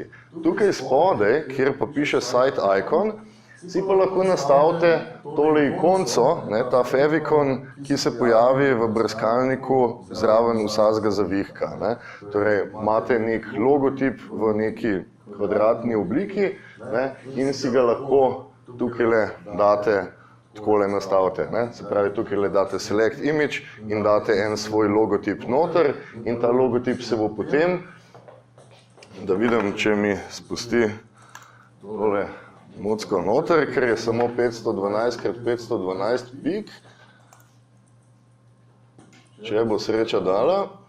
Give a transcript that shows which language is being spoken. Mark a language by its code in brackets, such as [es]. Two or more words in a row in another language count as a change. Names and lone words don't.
[sl] Tukaj spodaj, kjer pa piše [en] Site Icon, [sl] si pa lahko nastavite tole ikonco, ne, ta favicon, ki se pojavi v brskalniku zraven vsakega zavihka. Ne. Torej, imate nek logotip v neki kvadratni obliki, ne, in si ga lahko tukajle date, takole nastavite. Ne. Se pravi, tukajle date [en] Select Image [sl] in date en svoj logotip noter in ta logotip se bo potem, da vidim, če mi spusti tole mucko noter, ker je samo 512 x 512 pik. Če bo sreča dala.